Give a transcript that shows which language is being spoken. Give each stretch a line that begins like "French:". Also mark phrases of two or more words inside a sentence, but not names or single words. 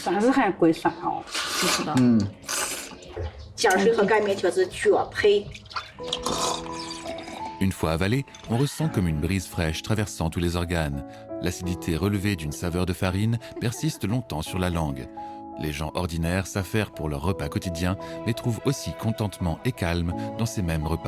Chinese: 含贵酸哦，你知道？碱水和擀面确实绝配。
French: Une fois avalé, on ressent comme une brise fraîche traversant tous les organes. L'acidité relevée d'une saveur de farine persiste longtemps sur la langue. Les gens ordinaires s'affairent pour leur repas quotidien, mais trouvent aussi contentement et calme dans ces mêmes repas.